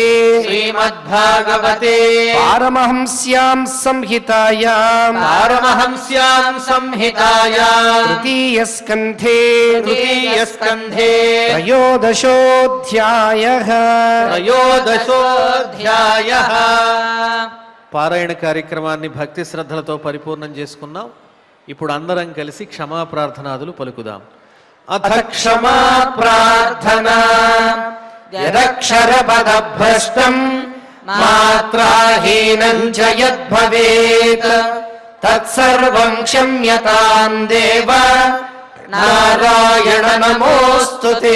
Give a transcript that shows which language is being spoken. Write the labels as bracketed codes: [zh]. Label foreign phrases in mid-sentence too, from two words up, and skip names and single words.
[sa] श्रीमद्भागवते पारमहंस्यां संहितायां पारमहंस्यां संहितायां तृतीयस्कन्धे तृतीयस्कन्धे त्रयोदशोऽध्यायः त्रयोदशोऽध्यायः [te] పారాయణ కార్యక్రమాన్ని భక్తి శ్రద్ధలతో పరిపూర్ణం చేసుకున్నాం. ఇప్పుడు అందరం కలిసి క్షమా ప్రార్థనాదులు పలుకుదాం. [sa] అథ క్షమా ప్రార్థనా యదక్షరపదభ్రష్టం మాత్రాహీనం చ యద్భవేత్ తత్సర్వం క్షమ్యతాం దేవ నారాయణ నమోస్తుతే.